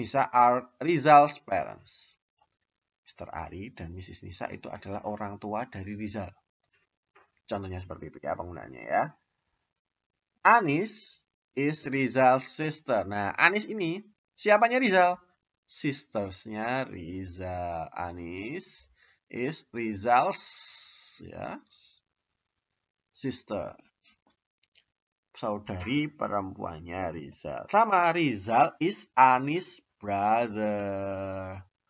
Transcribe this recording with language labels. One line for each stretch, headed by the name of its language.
English: Nisa are Rizal's parents.
Indonesian: Mr. Ari dan Mrs. Nisa itu adalah orang tua dari Rizal. Contohnya seperti itu ya penggunaannya ya.
English: Anis is Rizal's sister.
Indonesian: Nah, Anis ini siapanya Rizal? Sistersnya Rizal.
English: Anis is Rizal's ya sister.
Indonesian: Saudari perempuannya Rizal. Sama,
English: Rizal is Anis brother.